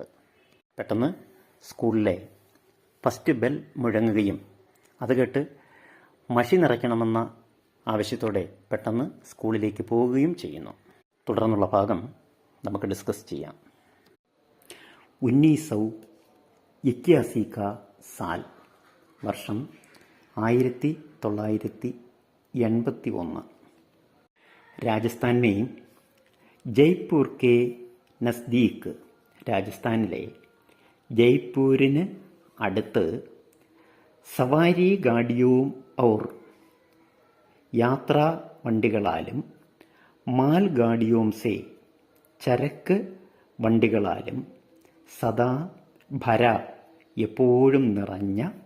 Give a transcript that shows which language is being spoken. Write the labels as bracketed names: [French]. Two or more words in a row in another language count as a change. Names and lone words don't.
[Malayalam] പെട്ടെന്ന് സ്കൂളിലെ ഫസ്റ്റ് ബെൽ മുഴങ്ങുകയും അത് കേട്ട് മഷി നിറയ്ക്കണമെന്ന ആവശ്യത്തോടെ പെട്ടെന്ന് സ്കൂളിലേക്ക് പോവുകയും ചെയ്യുന്നു. തുടർന്നുള്ള ഭാഗം നമുക്ക് ഡിസ്കസ് ചെയ്യാം. [Hindi] 1981 का साल, വർഷം 1981. राजस्थान में जयपुर के नज़दीक, [Malayalam] രാജസ്ഥാനിലെ ജയ്പൂരിന് അടുത്ത് സവാരി ഗാഡിയും ഔർ യാത്രാ വണ്ടികളാലും [Hindi] माल गाड़ियों से [Malayalam] ചരക്ക് വണ്ടികളാലും [Hindi] सदा भरा [Malayalam] എപ്പോഴും നിറഞ്ഞ